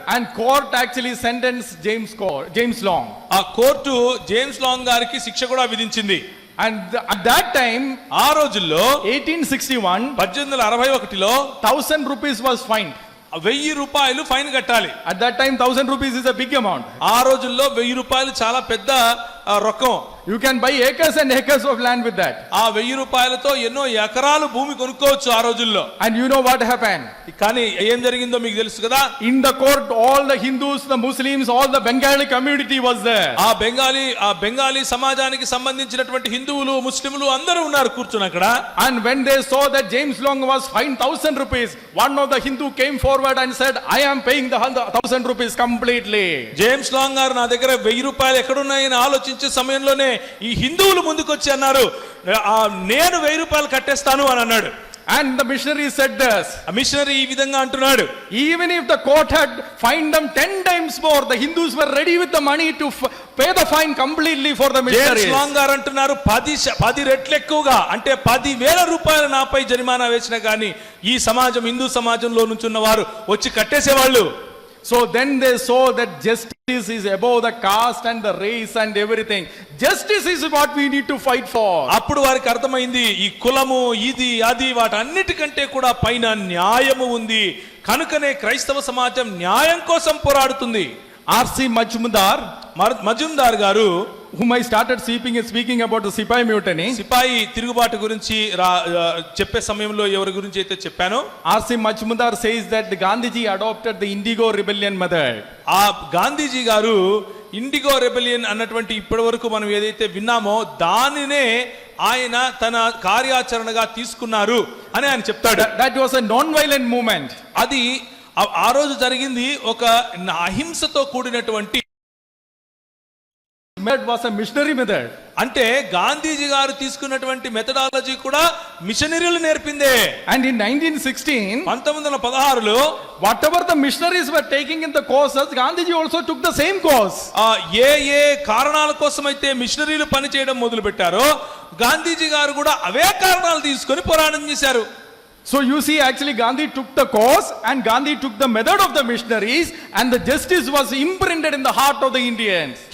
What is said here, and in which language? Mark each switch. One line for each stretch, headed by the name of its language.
English: And court actually sentenced James Long.
Telugu: ఆ court James long గారికి శిక్ష కూడా విధించింది.
English: And at that time,
Telugu: ఆ రోజుల్లో
English: 1861,
Telugu: 1861లో
English: 1,000 rupees was fined.
Telugu: 1000 రూపాయలు ఫైన్ కట్టాలి.
English: At that time, 1,000 rupees is a big amount.
Telugu: ఆ రోజుల్లో 1000 రూపాయలు చాలా పెద్ద Rokkam.
English: You can buy acres and acres of land with that.
Telugu: ఆ 1000 రూపాయలతో ఎన్నో ఎకరాలు భూమి కొనుక్కోవచ్చు ఆ రోజుల్లో.
English: And you know what happened?
Telugu: కానీ ఏం జరిగిందో మీకు తెలుసు కదా.
English: In the court, all the Hindus, the Muslims, all the Bengali community was there.
Telugu: ఆ బెంగాలీ సమాజానికి సంబంధించినటువంటి హిందువులు ముస్లింలు అందరూ ఉన్నారు కూర్చుని అక్కడ.
English: And when they saw that James Long was fined 1,000 rupees, one of the Hindu came forward and said, I am paying the 1,000 rupees completely.
Telugu: James long గారు నా దగ్గర 1000 రూపాయలు ఎక్కడున్నాయని ఆలోచించే సమయంలోనే ఈ హిందువులు ముందుకొచ్చి అన్నారు, నేను 1000 రూపాయలు కట్టేస్తాను అని అన్నాడు.
English: And the missionary said this.
Telugu: ఆ మిషనరీ ఈ విధంగా అంటున్నాడు,
English: Even if the court had fined them 10 times more, the Hindus were ready with the money to pay the fine completely for the
Telugu: James
English: missionaries.
Telugu: Long గారు అంటున్నారు 10 రెట్లు ఎక్కువగా అంటే 10,000 రూపాయలు నాపై జరిమానా వేసినా కానీ ఈ సమాజం హిందూ సమాజంలో నుంచి ఉన్నవారు వచ్చి కట్టేసేవాళ్ళు.
English: So then they saw that justice is above the caste and the race and everything. Justice is what we need to fight for.
Telugu: అప్పుడు వారికి అర్థమైంది ఈ కులము ఇది అది వాటన్నిటికంటే కూడా పైన న్యాయము ఉంది, కనుకనే క్రైస్తవ సమాజం న్యాయం కోసం పోరాడుతుంది.
English: R.C. Majumdar
Telugu: గారు,
English: whom I started speaking about the Sipai mutiny.
Telugu: సిపాయి తిరుగుబాటు గురించి చెప్పే సమయంలో ఎవరి గురించి అయితే చెప్పానో,
English: R.C. Majumdar says that Gandhiji adopted the Indigo rebellion method.
Telugu: ఆ గాంధీజీ గారు ఇండిగో రెబెలియన్ అన్నటువంటి ఇప్పటి వరకు మనం ఏదైతే విన్నామో దానినే ఆయన తన కార్యాచరణగా తీసుకున్నారు అని ఆయన చెప్తాడు.
English: That was a non-violent movement.
Telugu: అది ఆ రోజు జరిగింది ఒక అహింసతో కూడినటువంటి
English: Method was a missionary method.
Telugu: అంటే గాంధీజీ గారు తీసుకున్నటువంటి మెథడాలజీ కూడా మిషనరీలు నేర్పిందే.
English: And in 1916,
Telugu: 1916లో
English: whatever the missionaries were taking in the courses, Gandhiji also took the same course.
Telugu: ఏ కారణాల కోసమైతే మిషనరీలు పని చేయడం మొదలు పెట్టారో గాంధీజీ గారు కూడా అవే కారణాలు తీసుకొని పోరాటం చేశారు.
English: So you see, actually Gandhi took the course and Gandhi took the method of the missionaries, and the justice was imprinted in the heart of the Indians.